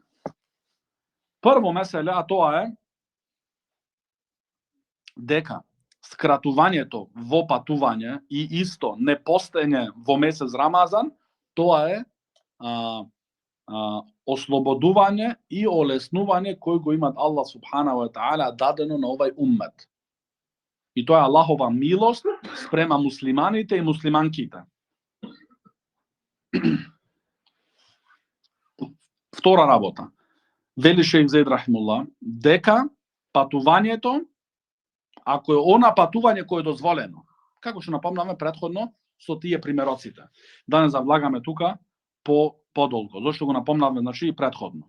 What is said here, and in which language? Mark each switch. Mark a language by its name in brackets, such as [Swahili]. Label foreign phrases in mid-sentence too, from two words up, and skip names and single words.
[Macedonian] Прво меселе, а тоа е дека скратувањето во патување и исто непостоење во месец Рамазан, тоа е ослободување и олеснување кој го имат [Arabic] الله سبحانه وتعالى [Macedonian] дадено на овај уммет. И тоа е Аллахова милост спрема муслиманите и муслиманките. Втора работа. Вели Шејх Зейд рахимуллах дека патувањето, ако е она патување кое е дозволено, како што напомнаме претходно со тие примероците, да не завлагаме тука подолго, зашто го напомнавме, значи, и претходно.